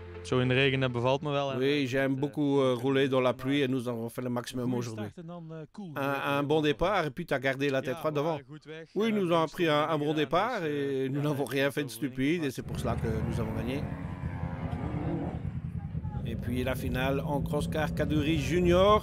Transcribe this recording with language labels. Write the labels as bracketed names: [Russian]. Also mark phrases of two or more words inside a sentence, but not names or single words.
[Dutch] Zo in de regen, dat bevalt me wel. [French] Oui, j'aime beaucoup rouler dans la pluie et nous avons fait le maximum aujourd'hui. Un bon départ et puis tu as gardé la tête froide devant. Oui, nous avons pris un bon départ et nous n'avons rien fait de stupide et c'est pour cela que nous avons gagné. Et puis la finale en cross-car Kaduri Junior.